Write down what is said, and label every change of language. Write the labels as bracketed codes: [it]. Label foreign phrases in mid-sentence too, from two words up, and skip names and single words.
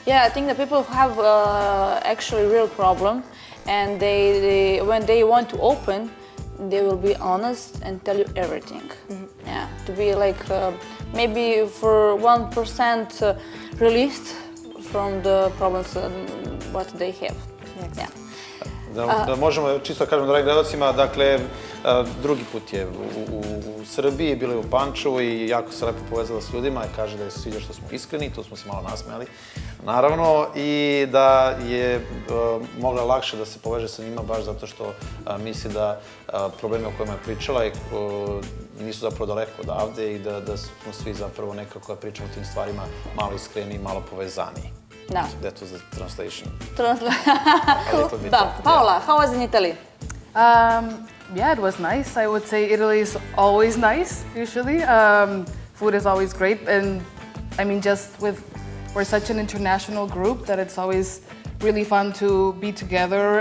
[en] Yeah, I think that people have actually real problem, and they when they want to open, they will be honest and tell you everything. Yeah, to be like maybe for 1% released from the problems what they have. Yeah. [sr] Da možemo čisto kažemo dragi gledalcima, dakle, drugi put je u Srbiji, bilo je u Pančevu i jako se lepo povezala s ljudima i kaže da je se sviđa što smo iskreni, tu smo se malo nasmejali, naravno, i da je mogla lakše da se poveže sa njima baš zato što misli da probleme o kojima je pričala nisu zapravo daleko odavde i da smo svi zapravo nekako da pričamo o tim stvarima malo iskreniji, malo povezaniji. [en] No. That was the translation. Paula, how was in Italy? Yeah, it was nice. I would say Italy is always nice, usually. Food is always great, and I mean, we're such an international group that it's always really fun to be together.